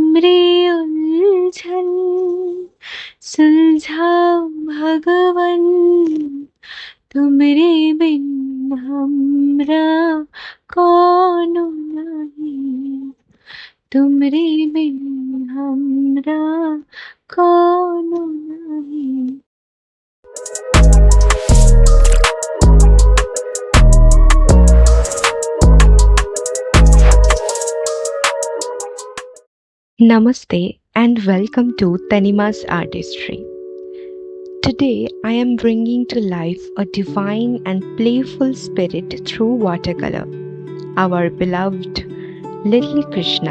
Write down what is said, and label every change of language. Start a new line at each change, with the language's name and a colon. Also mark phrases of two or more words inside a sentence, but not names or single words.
Bhojpuri: उलझन सुलझाओ भगवन, तुमरे बिन हमरा कौनो नहीं, तुमरे बिन हमरा कौनो नहीं।
English: Namaste and welcome to Tanima's Artistry. Today I am bringing to life a divine and playful spirit through watercolor, our beloved Little Krishna.